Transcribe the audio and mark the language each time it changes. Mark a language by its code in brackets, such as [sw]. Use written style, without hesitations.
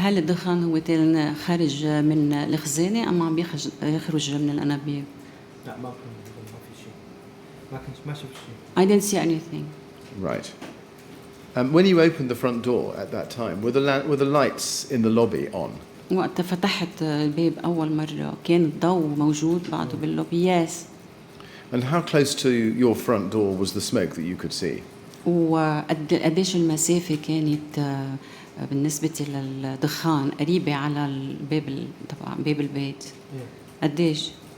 [ar] هل الدخان هو خارج من الخزانة أم عم يخرج من الأنابيب؟ لا ما في شيء. ما شفت شيء. [en] I didn't see anything. Right. When you opened the front door at that time, were the lights in the lobby on? [ar] وقت فتحت الباب أول مرة كان الضوء موجود بعده باللوبي. [en] Yes. And how close to your front door was the smoke that you could see? [ar] وقديش المسافة كانت بالنسبة للدخان قريبة على الباب طبعا باب البيت؟ قديش؟